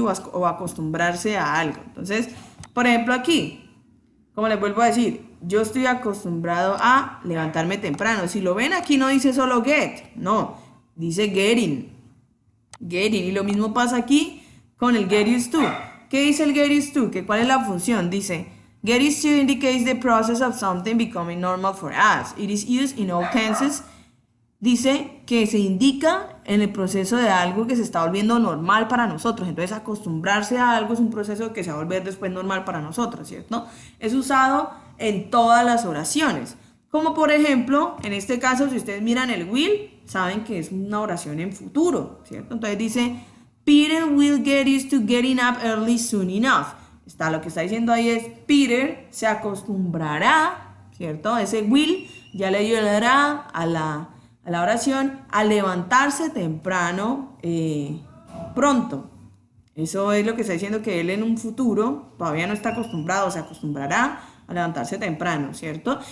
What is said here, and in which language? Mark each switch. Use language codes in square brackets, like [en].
[es] O acostumbrarse a algo. Entonces, por ejemplo, aquí, como les vuelvo a decir, yo estoy acostumbrado a levantarme temprano. Si lo ven, aquí no dice solo get, no, dice getting. Getting. Y lo mismo pasa aquí con el get used to. ¿Qué dice el get used to? ¿Cuál es la función? [en] Dice, get used to indicates the process of something becoming normal for us. It is used in all tenses. [es] Dice que se indica en el proceso de algo que se está volviendo normal para nosotros. Entonces, acostumbrarse a algo es un proceso que se va a volver después normal para nosotros, ¿cierto? Es usado en todas las oraciones. Como por ejemplo, en este caso, si ustedes miran el will, saben que es una oración en futuro, ¿cierto? Entonces dice, [en] Peter will get used to getting up early soon enough. [es] Lo que está diciendo ahí es, Peter se acostumbrará, ¿cierto? Ese will ya le ayudará a la oración a levantarse temprano pronto. Eso es lo que está diciendo, que él en un futuro todavía no está acostumbrado, se acostumbrará a levantarse temprano, ¿cierto?